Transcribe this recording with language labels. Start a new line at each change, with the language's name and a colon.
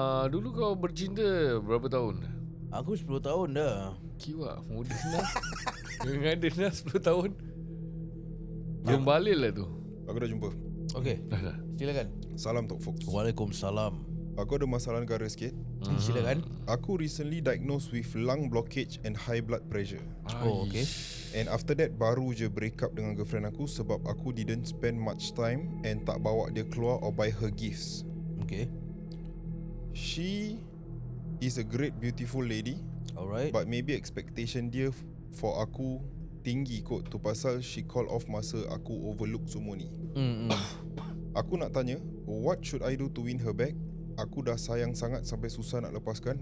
Malay: Dulu kau bercinta berapa tahun? aku 10 tahun dah. Kiwa, muda dah. Dengan ada dah 10 tahun. Belum balik lah tu. Aku dah jumpa.
English: Okay,
Malay: Dah. silakan. Salam Talk Folks. Waalaikumsalam. Aku ada masalah negara sikit. Silakan. Aku
English: recently diagnosed with lung blockage and high blood pressure. Oh, okay. And after that
Malay: baru je
English: break up
Malay: dengan
English: girlfriend
Malay: aku sebab aku
English: didn't spend much time and
Malay: tak bawa dia keluar
English: or buy her gifts. Okay. She is a great beautiful lady, Alright. but maybe expectation
Malay: dia
English: for
Malay: aku tinggi kot. Tu pasal
English: she call off
Malay: masa aku
English: overlook
Malay: semua ni. Aku nak tanya,
English: what should I do to win her back?
Malay: Aku dah sayang sangat sampai susah nak lepaskan.